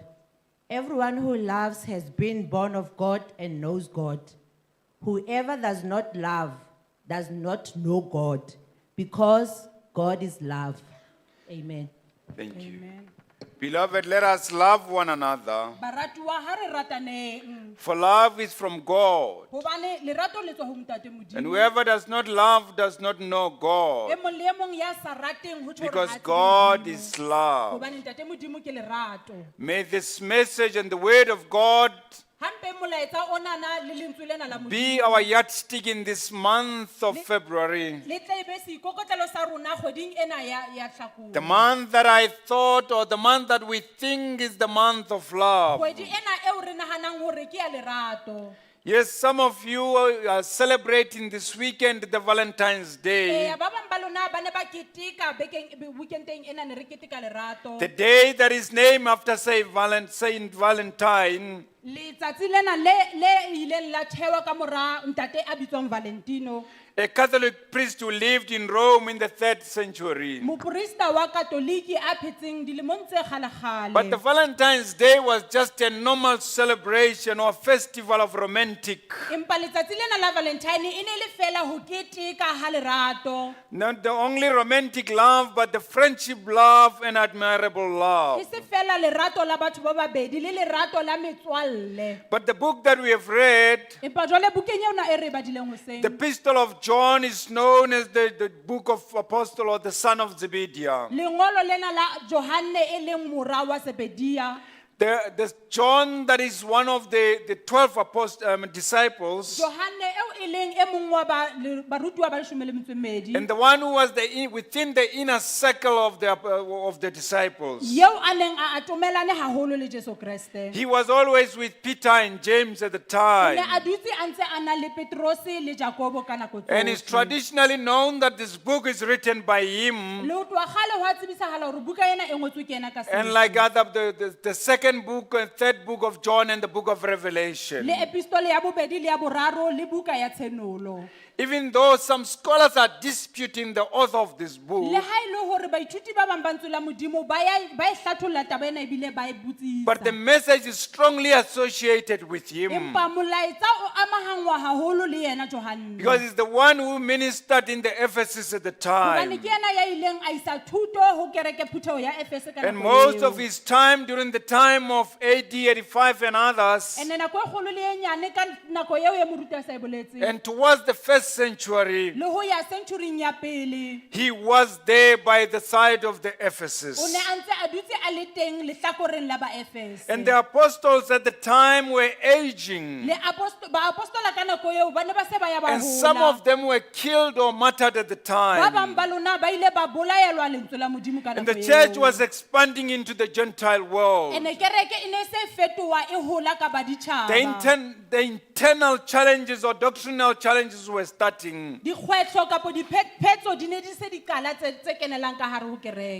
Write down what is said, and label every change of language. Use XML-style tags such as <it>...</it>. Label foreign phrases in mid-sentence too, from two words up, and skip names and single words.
<en>Everyone who loves has been born of God and knows God. Whoever does not love does not know God, because God is love. Amen. Thank you. Amen. Beloved, let us love one another,</en> <st>Baratuwa ha re rataneng</st> <en>for love is from God.</en> <st>hobane lerato le tswa ho Ntate</st> <en>And</en> <st>Modimo.</st> <en>whoever does not love does not know</en> <st>E</st> <en>God,</en> <st>mong le e mong ya sa rateng ho tjho hore</st> <en>because</en> <st>ha tsebe</st> <en>God</en> <st>Modimo.</st> <en>is love.</en> <st>Hobane Ntate Modimo ke lerato.</st> <en>May this message and the word of God</en> <st>Hampe molaetsa onana le lentswe lena la</st> <en>be</en> <st>Modimo</st> <en>our yardstick in this month of February.</en> <st>le tle be seikokotlelo sa rona kgweding ena ya Hlakola.</st> <en>The month that I thought, or the month that we think is the month of love.</en> <st>Kgwedi ena eo re nahanang hore ke ya lerato.</st> <en>Yes, some of you are celebrating this weekend the Valentine's Day,</en> <st>Ba bang ba lona ba ne ba keteka weekendeng ena ne re keteka lerato.</st> <en>the day that is named after Saint Valentine.</en> <st>Letsatsi lena le ileng la thewa ka mora ntate a bitswang Valentino.</st> <en>A Catholic priest who lived in Rome in the 3rd century.</en> <st>Moporista wa Katoliki a phetseng dilemong tse kgalekgale.</st> <en>But the Valentine's Day was just a normal celebration or festival of romantic.</en> <st>Empa letsatsi lena la Valentine e ne le fela ho keteka ha lerato.</st> <en>Not the only romantic love, but the friendship love and admirable</en> <st>E</st> <en>love.</en> <st>se fela lerato la batho ba babedi le lerato la metswalle.</st> <en>But the book that we have read,</en> <st>Empa jwale bukeng ena e re badileng hoseng.</st> <en>the Epistle of John, is known as the book of Apostle or the son of Zebediah.</en> <st>Lengolo lena la Johanne e leng mora wa Zebedia.</st> <en>The John that is one of the 12 disciples,</en> <st>Johanne eo e leng e mong wa barutwa ba 12.</st> <en>and the one who was within the inner circle of the disciples.</en> <st>Yeo a neng a atomelane haholo le Jesu Kriste.</st> <en>He was always with Peter and James at the</en> <st>Ne</st> <en>time.</en> <st>a dutse a ntse a na le Petrose le Jakobo ka nako</st> <en>And it's</en> <st>tsohle.</st> <en>traditionally known that this book is written by him.</en> <st>Le ho tloha kgale ho a tsebisahala hore buka ena e ngotswe ke ena ka</st> <en>And</en> <st>sebele.</st> <en>like the second book and third book of John and the book of Revelation.</en> <st>Le epistole ya bobedi le ya boraro le buka ya tshenolo.</st> <en>Even though some scholars are disputing the author of this book,</en> <st>Le ha ile hore baithuti ba bang ba ntse la modimo ba e hlatholla taba ena ebile ba e botsisa.</st> <en>but the message is strongly associated with him.</en> <st>Empa molaetsa o amahangwa haholo le yena Johanne.</st> <en>Because he's the one who ministered in the Ephesus at the</en> <st>Hobane</st> <en>time.</en> <st>ke yena ya ileng a isa thuto ho kereke phutheo ya Efese ka</st> <en>And</en> <st>nako</st> <en>most</en> <st>eo.</st> <en>of his time during the time of AD 85 and others,</en> <st>Ene nako e kgolo le e nyane ka nako eo ya moruti a sa e boletseng.</st> <en>And towards the first century,</en> <st>le ho ya century ya pele</st> <en>he was there by the side of the</en> <st>o ne</st> <en>Ephesus.</en> <st>a ntse a dutse a le teng lehlakoreng la baefese</st> <en>And the apostles at the time were aging.</en> <st>le baapostola ka nako eo ba ne ba se ba ya ba</st> <en>And some</en> <st>hola</st> <en>of them were killed or martyred at the</en> <st>ba</st> <en>time.</en> <st>bang ba lona ba ile ba bolaelwa lentswe la modimo ka</st> <en>And</en> <st>nako</st> <en>the church</en> <st>eo.</st> <en>was expanding into the Gentile world.</en> <st>Ene kereke e ne se fetoha e hola ka baditjhaba</st> <en>The internal challenges or doctrinal challenges were starting.</en> <st>dikgwetlho kapo diphephetso di ne di se di qala tse kenelang ka hare ho kereke</st>